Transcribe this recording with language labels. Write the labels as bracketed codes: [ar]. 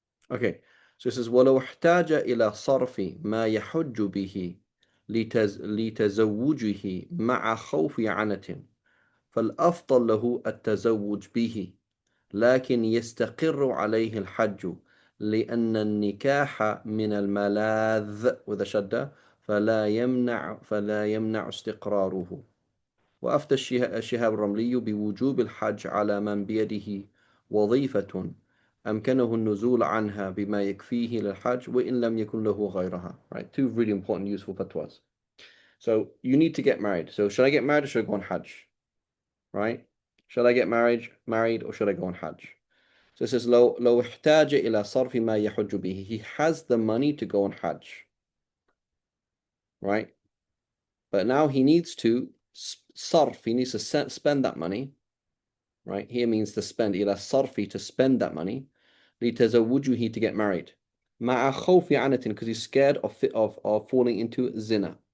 [ar] Okay, so it says ولو احتاج إلى صرف ما يحج به لتزوجه مع خوف عنة فالأفضل له التزوج به لكن يستقر عليه الحج لأن النكاح من الملاذ وإذا شد فلا يمنع استقراره. وأفتى الشهاب الرملي بوجوب الحج على من بيده وظيفة أمكنه النزول عنها بما يكفيه للحج وإن لم يكن له غيرها. [en] Right, two really important, useful fatwas. So you need to get married. So should I get married or should I go on Hajj? Right? Should I get married or should I go on Hajj? So it says [ar] لو احتاج إلى صرف ما يحج به. [en] He has the money to go on Hajj. Right? But now he needs to sarf. He needs to spend that money. Right? Here means to spend. [ar] إلى صرفي, [en] to spend that money. لتزوجه, to get married. [ar] مع خوف عنة, [en] because he's scared of falling into zina.